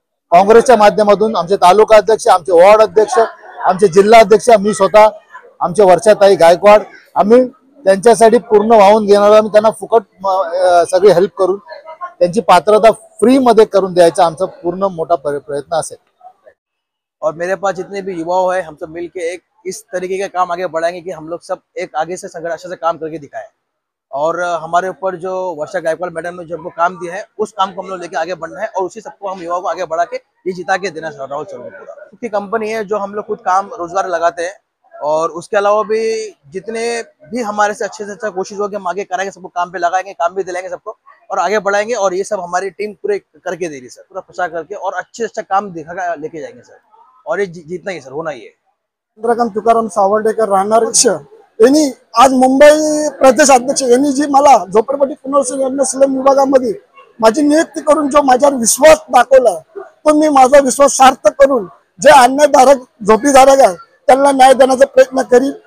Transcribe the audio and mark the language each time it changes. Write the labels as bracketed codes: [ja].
[mr] काँग्रेसच्या माध्यमातून आमचे तालुका अध्यक्ष, आमचे वॉर्ड अध्यक्ष, आमचे जिल्हा अध्यक्ष, मी स्वतः, आमचे वर्षाताई गायकवाड, आम्ही त्यांच्यासाठी पूर्ण वाहून घेणार। आम्ही त्यांना फुकट सगळी हेल्प करून त्यांची पात्रता फ्री मध्ये करून द्यायचा आमचा पूर्ण मोठा प्रयत्न असेल। [hi] और मेरे पास जितने भी युवा है, हम सब मिलके एक इस तरीके का काम आगे बढ़ाएंगे कि हम लोग सब एक आगे से संघर्ष से काम करके दिखाएं। और हमारे ऊपर जो वर्षा गायकवाड़ मैडम ने जो हमको काम दिया है, उस काम को हम लोग लेके आगे बढ़ना है और उसी सबको हम युवाओं को आगे बढ़ा के ये जिता के देना चाह रहा हूँ। चलो पूरा खुद की कंपनी है जो हम लोग खुद काम रोजगार लगाते हैं और उसके अलावा भी जितने भी हमारे से अच्छा कोशिश होगी हम आगे कराएंगे, सबको काम पे लगाएंगे, काम भी दिलाएंगे सबको और आगे बढ़ाएंगे। और ये सब हमारी टीम पूरे करके दे रही सर, पूरा प्रचार करके और अच्छे अच्छा काम दिखा लेके जाएंगे सर। और ये जीतना ही सर, होना ही है। [mr] चंद्रकांत तुकाराम सावर्डेकर राहणार यांनी आज मुंबई प्रदेश अध्यक्ष यांनी जी मला झोपडपट्टी पुनर्वसन स्लम विभागामध्ये माझी नियुक्ती करून जो माझ्यावर विश्वास दाखवला, तो मी माझा विश्वास सार्थ करून जे अन्यायधारक झोपडीधारक आहे त्यांना न्याय देण्याचा प्रयत्न करीन।